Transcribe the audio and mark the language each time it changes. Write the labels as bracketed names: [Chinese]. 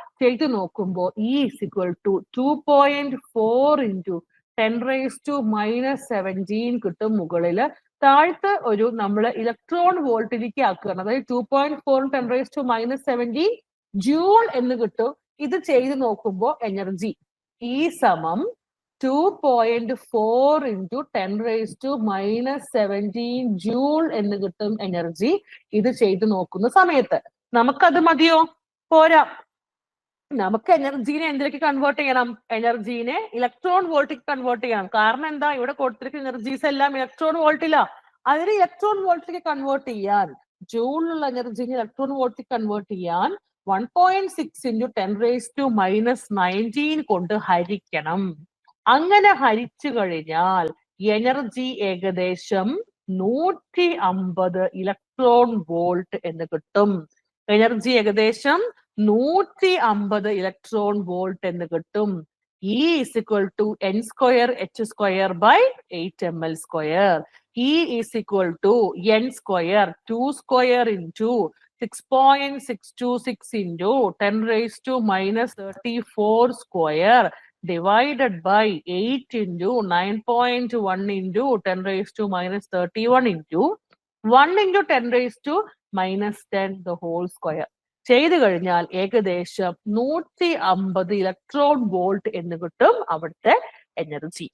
[Malayalam] ചെയ്ത് നോക്കുമ്പോൾ [English] E is equal to 2.4 into 10⁻⁻17 [Malayalam] കിട്ടും മുകളില്. താഴത്ത് ഒരു നമ്മൾ ഇലക്ട്രോൺ വോൾട്ടിലേക്ക് ആക്കുകയാണ്. അതായത് 2.4 10⁻⁻17 ജൂൾ എന്ന് കിട്ടും. ഇത് ചെയ്ത് നോക്കുമ്പോൾ എനർജി E സമം 2.4 into 10⁻⁻17 ജൂൾ എന്ന് കിട്ടും എനർജി. ഇത് ചെയ്ത് നോക്കുന്ന സമയത്ത് നമുക്കത് മതിയോ? പോരാ. നമുക്ക് എനർജീനെ എന്തിലേക്ക് കൺവേർട്ട് ചെയ്യണം? എനർജീനെ ഇലക്ട്രോൺ വോൾട്ടിലേക്ക് കൺവേർട്ട് ചെയ്യണം. കാരണം എന്താ? ഇവിടെ കൊടുത്തിരിക്കുന്ന എനർജീസ് എല്ലാം ഇലക്ട്രോൺ വോൾട്ടില. അതിന് ഇലക്ട്രോൺ വോൾട്ടിലേക്ക് കൺവേർട്ട് ചെയ്യാൻ, ജൂളിലുള്ള എനർജീനെ ഇലക്ട്രോൺ വോൾട്ടിലേക്ക് കൺവേർട്ട് ചെയ്യാൻ 1.6 into 10⁻⁻19 കൊണ്ട് ഹരിക്കണം. അങ്ങനെ ഹരിച്ചു കഴിഞ്ഞാൽ എനർജി ഏകദേശം 150 ഇലക്ട്രോൺ വോൾട്ട് എന്ന് കിട്ടും. എനർജി ഏകദേശം 150 ഇലക്ട്രോൺ വോൾട്ട് എന്ന് കിട്ടും. [English] E is equal to n square h square by 8ml². E is equal to n square 2 square into 6.626 into 10 raised to minus 34 square divided by 8 into 9.1 into 10 raised to minus 31 into 1 into 10 raised to minus 10 the whole square. [Malayalam] ചെയ്തു കഴിഞ്ഞാൽ ഏകദേശം 150 electron volt എന്ന് കിട്ടും അവിടുത്തെ energy.